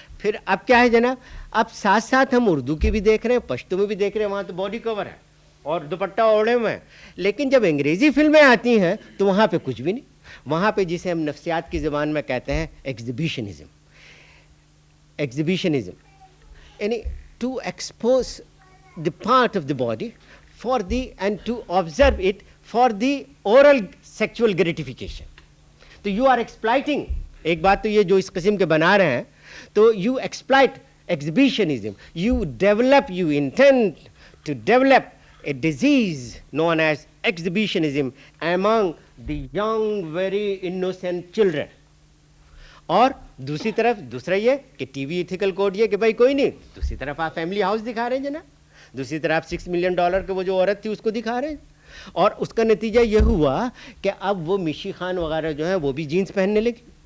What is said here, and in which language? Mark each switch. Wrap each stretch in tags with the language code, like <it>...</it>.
<ur>پھر اب کیا ہے جناب، اب ساتھ ساتھ ہم اردو کی بھی دیکھ رہے ہیں، پشتو میں بھی دیکھ رہے ہیں، وہاں تو باڈی کور ہے اور دوپٹہ اوڑھے ہوئے ہیں. لیکن جب انگریزی فلمیں آتی ہیں تو وہاں پہ کچھ بھی نہیں. وہاں پہ جسے ہم نفسیات کی زبان میں کہتے ہیں ایگزیبیشنزم.</ur> <en>یعنی to expose the part of the body for the end to observe it for the oral sexual gratification. تو you are exploiting.</en> <ur>ایک بات تو یہ جو اس قسم کے بنا رہے ہیں تو</ur> <en>You exploit exhibitionism. You develop, you intend to develop a disease known as exhibitionism among the young very innocent children.</en> <ur>اور دوسری طرف دوسرا یہ کہ ٹی وی ایتھیکل کوڈ یہ کہ بھائی کوئی نہیں، دوسری طرف آپ فیملی ہاؤس دکھا رہے ہیں جناب، دوسری طرف $6 ملین کے وہ جو عورت تھی اس کو دکھا رہے ہیں. اور اس کا نتیجہ یہ ہوا کہ اب وہ مشی خان وغیرہ جو ہیں وہ بھی جینس پہننے لگی.</ur>